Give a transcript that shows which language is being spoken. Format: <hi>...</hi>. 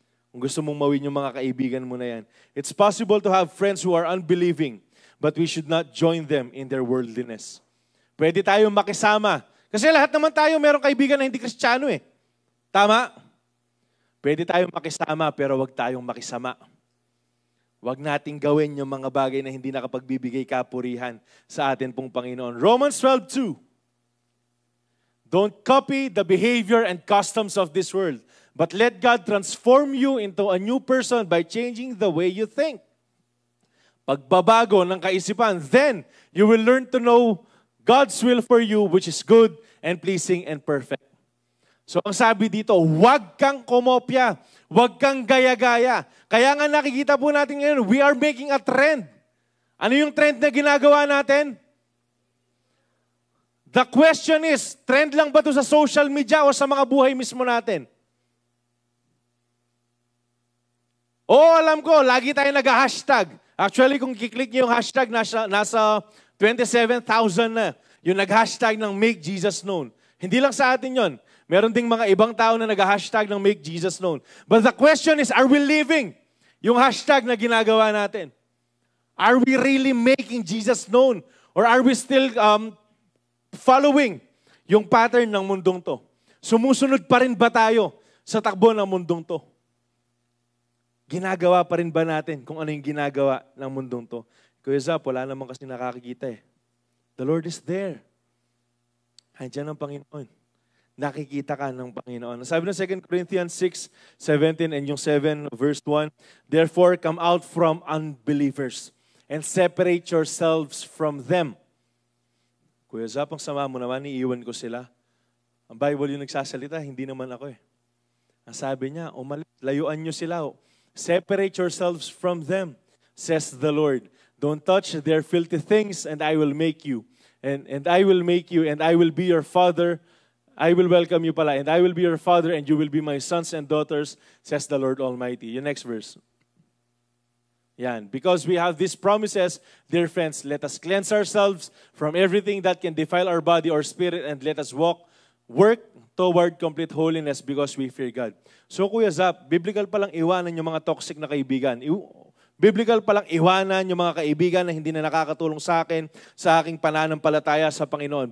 <tl>Kung gusto mong mawin yung mga kaibigan mo na yan.</tl> <en>It's possible to have friends who are unbelieving, but we should not join them in their worldliness.</en> <tl>Pwede tayong makisama. Kasi lahat naman tayo merong kaibigan na hindi Kristiyano eh. Tama? Pwede tayong makisama, pero wag tayong makisama. Wag nating gawin yung mga bagay na hindi nakapagbibigay kapurihan sa atin pong Panginoon.</tl> <en>Romans 12:2. Don't copy the behavior and customs of this world, but let God transform you into a new person by changing the way you think.</en> <tl>Pagbabago ng kaisipan,</tl> <en>then you will learn to know God's will for you, which is good and pleasing and perfect.</en> <tl>So ang sabi dito, huwag kang kumopya, huwag kang gaya-gaya. Kaya nga nakikita po natin ngayon,</tl> <en>we are making a trend.</en> <tl>Ano yung trend na ginagawa natin?</tl> <en>The question is,</en> <tl>trend lang ba ito sa social media o sa mga buhay mismo natin? Alam ko, lagi tayo nag-hashtag. Actually, kung kiklik niyo yung hashtag, nasa 27,000 na. Yung nag-hashtag ng Make Jesus Known. Hindi lang sa atin yon. Meron ding mga ibang tao na nag-hashtag ng Make Jesus Known. But the question is, are we living yung hashtag na ginagawa natin? Are we really making Jesus known? Or are we still following yung pattern ng mundong to? Sumusunod pa rin ba tayo sa takbo ng mundong to? Ginagawa pa rin ba natin kung ano yung ginagawa ng mundong to? Kuya Zap, wala naman kasi nakakikita eh.</tl> <en>The Lord is there.</en> <tl>Andiyan ang Panginoon. Nakikita ka ng Panginoon. Sabi ng</tl> <en>2 Corinthians 6:17 and yung 7 verse 1, therefore come out from unbelievers and separate yourselves from them.</en> <tl>Kuya Zap, ang sama mo naman, iiwan ko sila. Ang Bible yung nagsasalita, hindi naman ako eh. Ang sabi niya, layuan nyo sila.</tl> <en>Separate yourselves from them, says the Lord. Don't touch their filthy things, and I will make you. And I will make you, and I will be your father. I will welcome you pala, and I will be your father, and you will be my sons and daughters, says the Lord Almighty. Yung next verse. Yan. Because we have these promises, dear friends, let us cleanse ourselves from everything that can defile our body or spirit, and let us work toward complete holiness because we fear God.</en> <tl>So Kuya Zap, biblical palang iwanan yung mga toxic na kaibigan. Biblical palang iwanan yung mga kaibigan na hindi na nakakatulong sa akin, sa aking pananampalataya sa Panginoon.</tl>